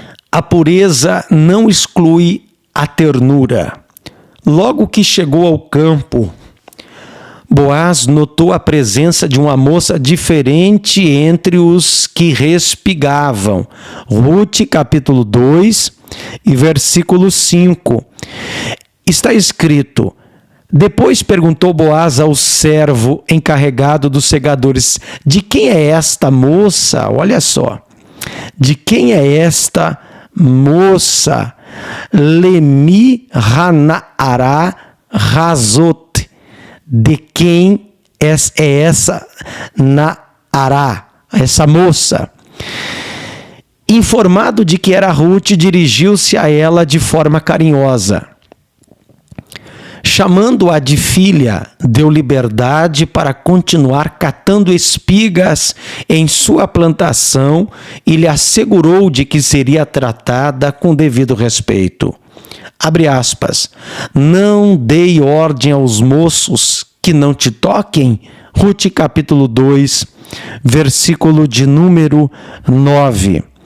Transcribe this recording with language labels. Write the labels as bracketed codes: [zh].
[pt] A pureza não exclui a ternura. Logo que chegou ao campo, Boaz notou a presença de uma moça diferente entre os que respigavam. Ruth, capítulo 2 e versículo 5. Está escrito: depois perguntou Boaz ao servo encarregado dos segadores: de quem é esta moça? Olha só. De quem é esta moça? [he] Lemi Hanaara Razot. [pt] De quem é essa Naará, essa moça? Informado de que era Ruth, dirigiu-se a ela de forma carinhosa. Chamando-a de filha, deu liberdade para continuar catando espigas em sua plantação e lhe assegurou de que seria tratada com devido respeito. Abre aspas, não dei ordem aos moços que não te toquem. Ruth capítulo 2, versículo de número 9.